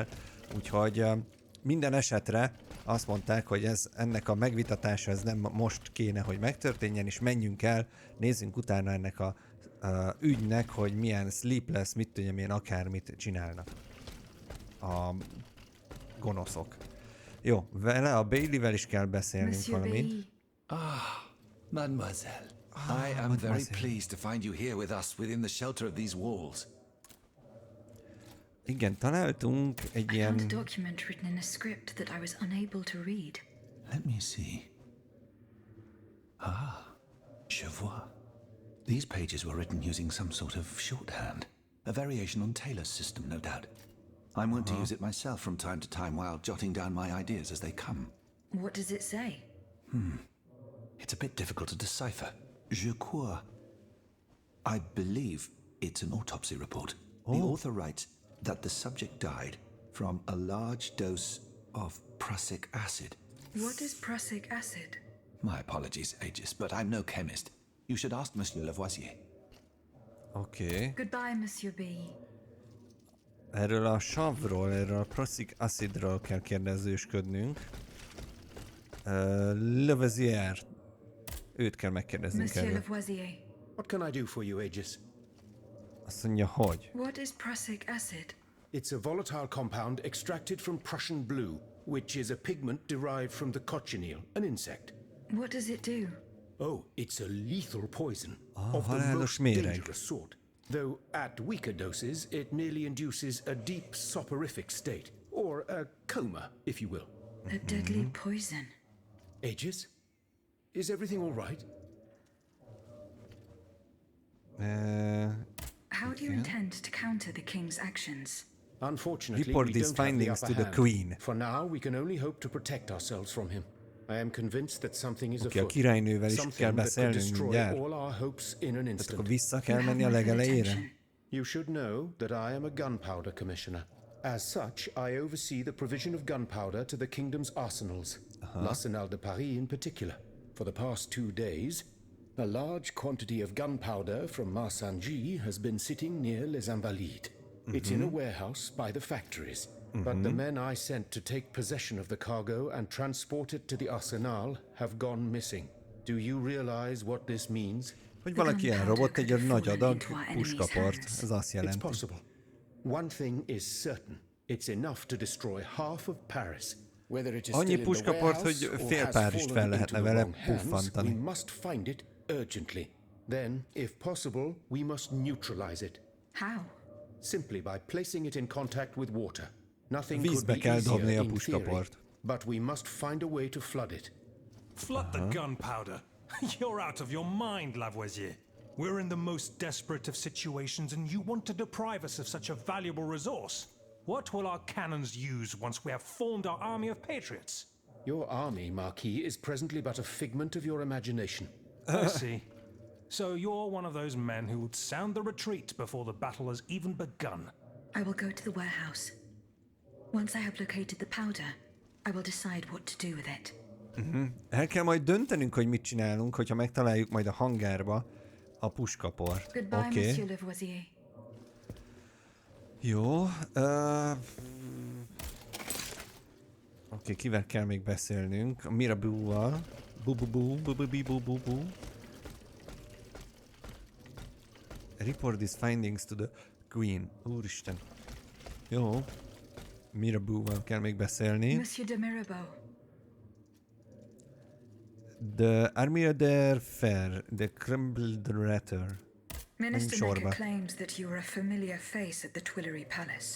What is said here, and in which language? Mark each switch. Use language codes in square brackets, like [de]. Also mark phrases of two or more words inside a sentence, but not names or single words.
[hu] Úgyhogy minden esetre azt mondták, hogy ennek a megvitatása ez nem most kéne, hogy megtörténjen, és menjünk el, nézzünk utána ennek a ügynek, hogy milyen sleepless, mit tudjam én, akármit csinálnak a gonoszok. Jó, vele a Bailey-vel is kell beszélnünk [en] Monsieur [hu] valamit. [en] Bailly, Mademoiselle, I am very pleased to find you here with us within the shelter of these walls. [hu] Igen, találtunk egy [en] I found a [hu] ilyen... [en] document written in a script that I was unable to read. Let me see. [fr] Je vois. [en] These pages were written using some sort of shorthand, a variation on Taylor's system, no doubt. I'm wont to use it myself from time to time while jotting down my ideas as they come. What does it say? It's a bit difficult to decipher. [fr] Je crois. [en] I believe it's an autopsy report. The author writes that the subject died from a large dose of prussic acid. What is prussic acid? My apologies, Aegis, but I'm no chemist. You should ask Monsieur Lavoisier. [hu] Oké. [en] Goodbye, Monsieur B. [hu] Erről a savról, erről a [en] prussic acidról [hu] kell kérdezősködnünk. Lavoisier. Őt kell megkérdeznünk [en] Monsieur [hu] erről. [en] Lavoisier, What can I do for you, Aegis? [hu] Azt mondja, hogy? [en] what is prussic acid? It's a volatile compound extracted from Prussian blue, which is a pigment derived from the cochineal, an insect. What does it do? Oh, it's a lethal poison of the [hu] halálos most méreg. [en] dangerous sort. Though at weaker doses, it merely induces a deep soporific state, or a coma, if you will. A deadly poison. Aegis, is everything all right? How do you intend to counter the king's actions? Unfortunately, Report we these don't have the findings upper to the hand. Queen. For now, we can only hope to protect ourselves from him. I am convinced that something is [hu] Oké, a [en] afoot. [hu] királynővel is kell [en] Something that could [hu] beszélnünk [en] destroy [hu] mindjárt. [en] all our hopes in an [hu] Tehát [en] instant. [hu] akkor vissza kell [en] You have [hu] menni a [en] my full [hu] legelejére? [en] attention. You should know that I am a gunpowder commissioner. As such, I oversee the provision of gunpowder to the kingdom's arsenals, [fr] l'Arsenal de Paris [en] in particular. For the past 2 days, a large quantity of gunpowder from Marsangy has been sitting near Les Invalides. It's in a warehouse by the factories. But the men I sent to take possession of the cargo and transport it to the Arsenal have gone missing. Do you realize what this means? [hu] Hogy valaki elrobott egy nagy adag puskaport. Ez azt [en] It's [hu] jelenti. [en] possible. One thing is certain. It's enough to destroy half of Paris. Whether it is [hu] Annyi [en] still in the [hu] puskaport, [en] warehouse [hu] hogy [en] or [hu] fél [en] has [hu] Párizst [en] fallen [hu] fel [en] into [hu] lehetne [en] the [hu] vele [en] wrong hands, [hu] puffantani. [en] we must find it urgently. Then, if possible, we must neutralize it. How? Simply by placing it in contact with water. Nothing [hu] Vízbe [en] could be [hu] kell dobni [en] easier [hu] a [en] in theory, [hu] puskaport. [en] but we must find a way to flood it. Flood the gunpowder. You're out of your mind, Lavoisier. We're in the most desperate of situations, and you want to deprive us of such a valuable resource. What will our cannons use once we have formed our army of patriots? Your army, Marquis, is presently but a figment of your imagination. I see. So you're one of those men who would sound the retreat before the battle has even begun. I will go to the warehouse. Once I have located the powder, I will decide what to do with it. [hu] El kell majd döntenünk, hogy mit csinálunk, hogyha megtaláljuk majd a hangárba a puskaport. [en] Goodbye, [hu] Oké. [en] Monsieur Lavoisier. [hu] Jó. Oké, kivel kell még beszélnünk? A Mirabeau-val. Bu. [en] Report these findings to the Queen. [hu] Úristen. Jó. Mirabeau-val kell még beszélni. [en] Monsieur de Mirabeau, The Armia der Fer, the Crumbled Ratter. Minister [hu] sorba. [en] Necker claims that you are a familiar face at the Tuileries Palace.